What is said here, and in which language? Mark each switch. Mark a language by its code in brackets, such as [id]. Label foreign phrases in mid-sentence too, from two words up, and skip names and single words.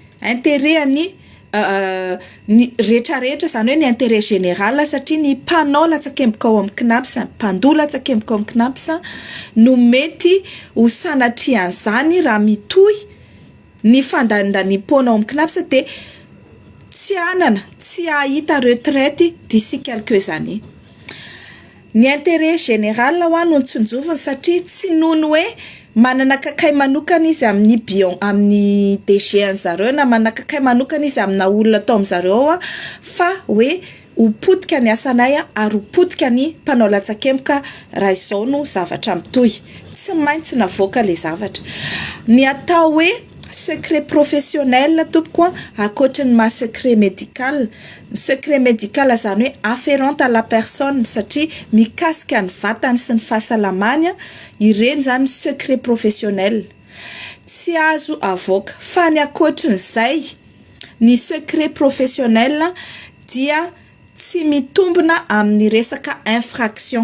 [mg] ny rehetrarehetra zany hoe ny [fr] intérêt général [mg] satria ny mpanao latsakemboka ao amin'ny kinapsa mpandola latsakemboka ao amin'ny kinapsa no mety ho sanatrian'izany raha mitohy ny fandandanimpoana ao amin'ny kinapsa de tsy anana tsy ahita [fr] retraite d'ici quelques années [mg] ny [fr] intérêt général [mg] ho any no ntsonjoviny satria tsy nono hoe manana kakay manokana izy amin'ny DG an'zareo na manana kakay manokana izy amina olona atao amin'zareo fa hoe hopodika ny asanay ary hopodika ny mpanao latsakemboka raha izao no zavatra mitohy tsy maintsy navoaka le zavatra ny atao hoe [fr] secret professionnel [mg] tompoko akoatran'ny ma [fr] secret médical [mg] zany hoe [fr] afférente à la personne [mg] satria mikasika ny vatany sy ny fahasalamany ireny zany [fr] secret professionnel [mg] tsy azo avoaka fa ny akoatran'izay ny [fr] secret professionnel [mg] dia tsy mitombona amin'ny resaka infraction.